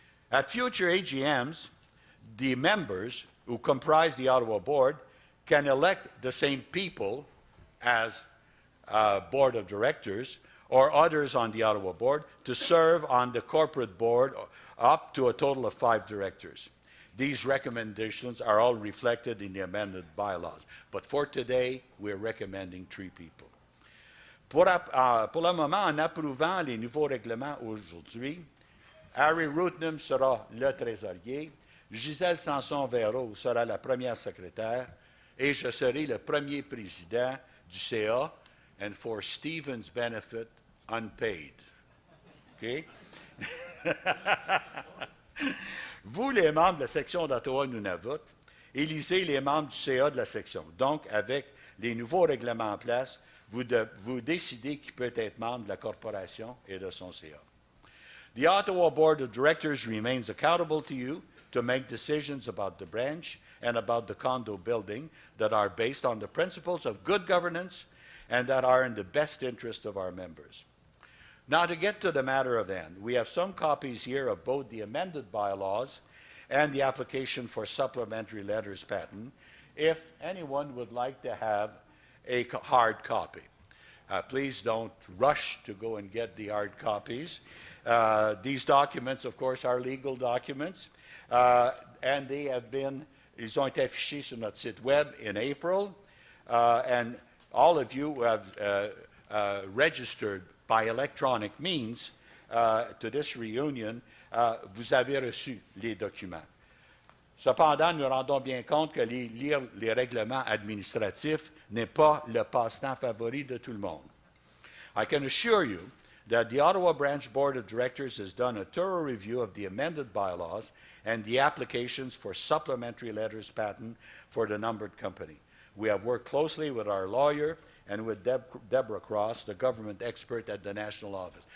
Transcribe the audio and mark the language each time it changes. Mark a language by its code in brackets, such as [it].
[en] At future AGMs, the members who comprise the Ottawa Board can elect the same people as Board of Directors or others on the Ottawa Board to serve on the corporate board up to a total of 5 directors. These recommendations are all reflected in the amended bylaws. But for today, we're recommending 3 people. [fr] Pour le moment, en approuvant les nouveaux règlements aujourd'hui, Harry Rootnam sera le trésorier, Gisèle Sanson-Véraud sera la première secrétaire et je serai le premier président du CA, [en] and for Stephen's benefit, unpaid. OK? [fr] Vous, les membres de la section d'Ottawa-Nunavut, élisez les membres du CA de la section. Donc, avec les nouveaux règlements en place, vous décidez qui peut être membre de la corporation et de son CA. [en] The Ottawa Board of Directors remains accountable to you to make decisions about the branch and about the condo building that are based on the principles of good governance and that are in the best interest of our members. Now, to get to the matter of hand, we have some copies here of both the amended bylaws and the application for supplementary letters patent, if anyone would like to have a hard copy. Please don't rush to go and get the hard copies. These documents, of course, are legal documents, and [fr] ils ont été affichés sur notre site web [en] in April, and all of you who have registered by electronic means to this reunion, [fr] vous avez reçu les documents. Cependant, nous rendons bien compte que lire les règlements administratifs n'est pas le passe-temps favori de tout le monde. [en] I can assure you that the Ottawa Branch Board of Directors has done a thorough review of the amended bylaws and the applications for supplementary letters patent for the numbered company. We have worked closely with our lawyer and with Deborah Cross, the government expert at the national office.